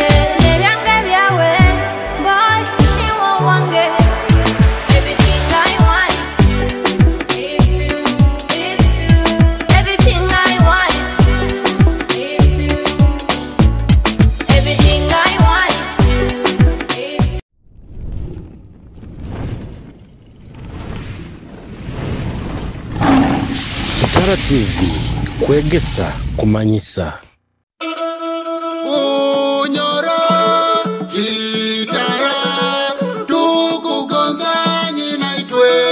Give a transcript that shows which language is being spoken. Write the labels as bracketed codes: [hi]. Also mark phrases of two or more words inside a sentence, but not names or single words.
[nyo] Nebyange byawe, boy, niwo wange. [en] Everything I want is you. It's you. Everything I want is you. It's you. Everything I want is you. It's you. [nyo] Kitara TV, kwegesa kumanyisa. Unyoro Kitara tukugonzanyi naitwe